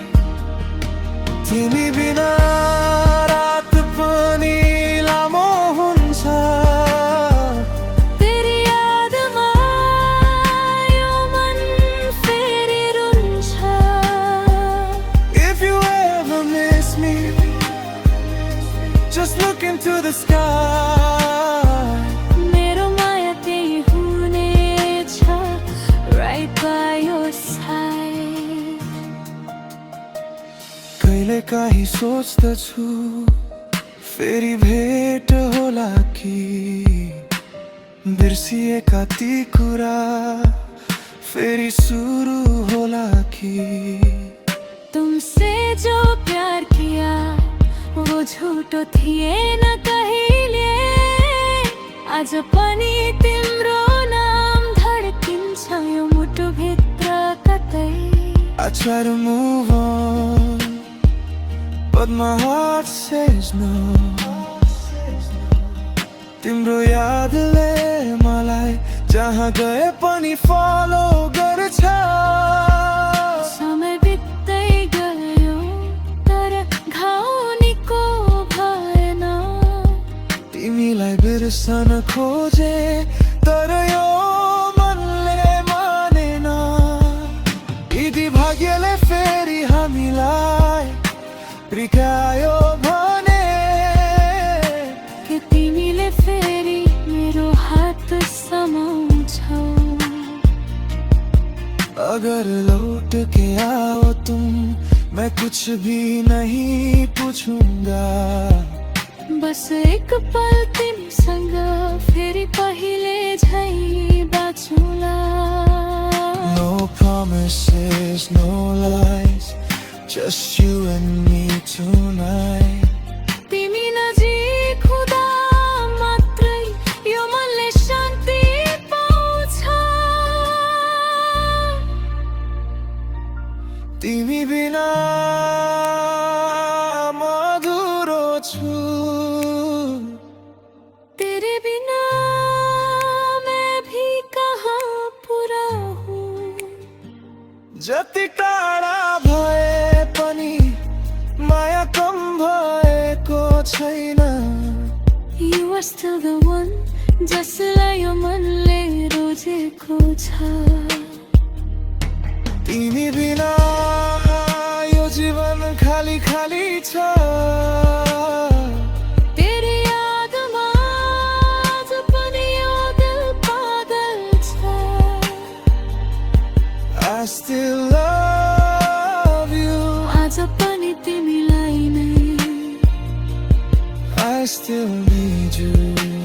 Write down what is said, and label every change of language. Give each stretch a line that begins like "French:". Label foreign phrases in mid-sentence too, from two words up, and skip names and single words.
Nepali: तिमी बिना रात पनि लामो हुन्छ। तेरी यादमा यो मन फेरि रुन्छ।
English: If you ever miss me, just look into the sky.
Nepali: कहिले काहीँ सोच्दछु फेरि भेट होला कि, बिर्सिएका ती कुरा फेरि सुरु होला कि।
Hindi: तुमसे जो प्यार किया वो
Nepali: झूठो थिएन कहिले, आज पनि तिम्रो नाम धड्किन्छ यो मुटुभित्र कतै।
English: I try to move on, but my heart says no.
Nepali: तिम्रो यादले मलाई जहाँ गए पनि फलो गर्छ। समय बित्दै गयो तर घाउ निको भएन। तिमीलाई बिर्सन खोजे तर यो मनले मानेन। यदि भाग्यले फेरि हामीलाई प्रिकायो भने, के तिमीले फेरि मेरो हात समाउँछौ।
Hindi: अगर लौट के आओ तुम, मैं कुछ भी नहीं पूछूंगा।
Nepali: बस एक पल तिमीसँग फेरि पहिले झै बाँचुला।
English: No promises, no lies, just you and me tonight.
Nepali: तिमी नजिक हुँदा मात्रै यो मनले शान्ति पाउँछ। तिमी बिना म अधुरो छु।
Hindi: तेरे बिना मैं भी कहाँ पूरा हूँ।
Nepali: जति टाढा भए पनि माया कम भएको छैन।
English: You are still the one,
Nepali: जसलाई यो मनले रोजेको छ। तिमी बिना यो जीवन खाली खाली छ। तेरी यादमा आज पनि यो दिल पागल छ।
English: I still love you.
Nepali: आज पनि तिमीलाई नै।
English: I still need you.